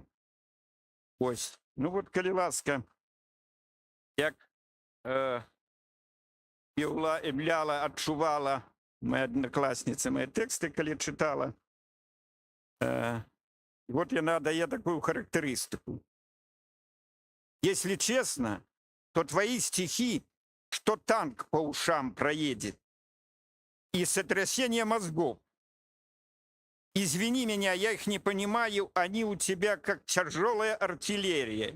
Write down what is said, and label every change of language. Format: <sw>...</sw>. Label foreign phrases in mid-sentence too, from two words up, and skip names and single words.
<be>Ось, ну вот, калі ласка, як уяўляла, адчувала моя аднакласніца мае тэксты, калі чытала, Вот яна дае такую характеристику.</be> <ru>Если честно, то твои стихи, что танк по ушам проедет, и сотрясение мозгов. Извини меня, я их не понимаю, они у тебя как тяжелая артиллерия.</ru>